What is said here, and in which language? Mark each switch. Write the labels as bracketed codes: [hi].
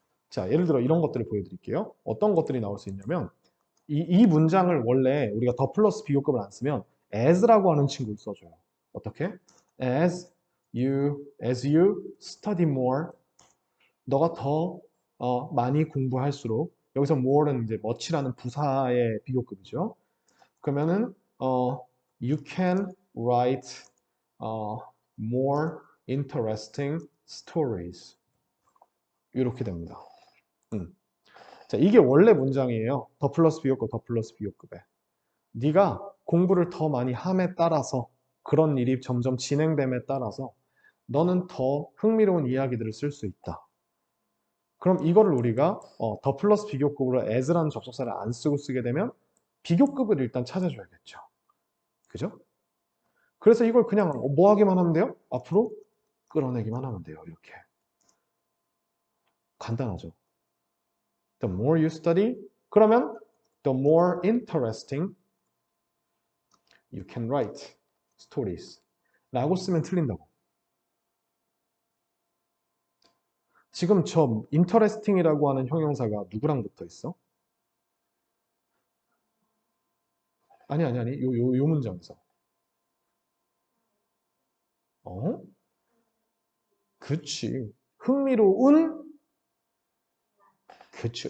[ko] 자, 예를 들어 이런 것들을 보여드릴게요. 어떤 것들이 나올 수 있냐면 이 문장을 원래 우리가 더 플러스 비교급을 안 쓰면 as라고 하는 친구를 써줘요. 어떻게? [en] as you study more [ko] 너가 더 많이 공부할수록 여기서 more는 이제 much라는 부사의 비교급이죠. 그러면은 [en] you can write more interesting stories [ko] 이렇게 됩니다. 자, 이게 원래 문장이에요. 더 플러스 비교급, 더 플러스 비교급에. 네가 공부를 더 많이 함에 따라서 그런 일이 점점 진행됨에 따라서 너는 더 흥미로운 이야기들을 쓸 수 있다. 그럼 이거를 우리가 더 플러스 비교급으로 as라는 접속사를 안 쓰고 쓰게 되면 비교급을 일단 찾아줘야겠죠. 그죠? 그래서 이걸 그냥 뭐 하기만 하면 돼요? 앞으로 끌어내기만 하면 돼요. 이렇게. 간단하죠. [en] The more you study, [ko] 그러면 [en] the more interesting you can write stories [ko] 라고 쓰면 틀린다고. 지금 저 interesting이라고 하는 형용사가 누구랑 붙어 있어? 아니. 요 문장에서. 그치. 흥미로운 그렇죠.